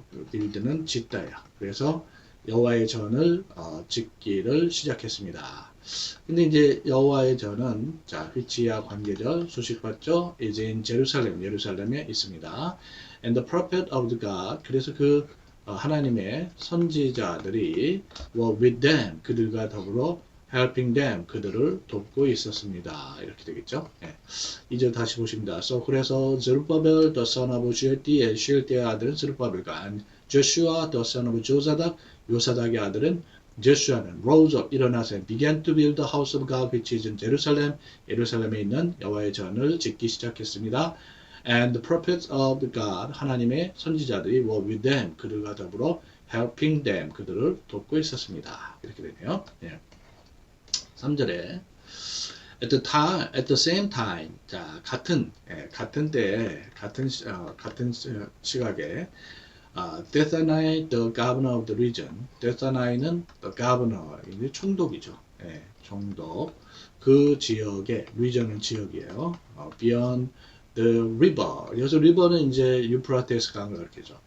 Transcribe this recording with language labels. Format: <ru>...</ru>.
<ko>build는 짓다예요. 그래서 여호와의 전을 짓기를 시작했습니다. 근데 이제 여호와의 전은 자 위치와 관계절 소식받죠.</ko> <en>is in Jerusalem</en> <ko>예루살렘에 있습니다.</ko> <en>And the prophet of the God</en> <ko>그래서 그 하나님의 선지자들이</ko> <en>were with them</en> <ko>그들과 더불어</ko> <en>helping them</en> <ko>그들을 돕고 있었습니다. 이렇게 되겠죠. 이제 다시 보십니다. So 그래서 제루바벨 the son of Shealtiel의 아들은 제루바벨과</ko> <en>Joshua the son of Josadak</en> <ko>요사닥의 아들은 제슈아는 rose up 일어나서</ko> <en>began to build the house of God which is in Jerusalem</en> <ko>예루살렘에 있는 여호와의 전을 짓기 시작했습니다.</ko> <en>And the prophets of God</en> <ko>하나님의 선지자들이</ko> <en>were with them</en> <ko>그들과 더불어 helping them 그들을 돕고 있었습니다. 이렇게 되네요. 3절에</ko> <en>at the same time</en> <ko>자 같은 때에 같은 시각에 데사나이</ko> <en>the governor of the region</en> <ko>데사나이는 the governor 총독이죠. 총독 그 지역의 region은 지역이에요.</ko> <en>beyond the river</en> <ko>여기서 river는 이제 유프라테스 강을 가리키죠.</ko>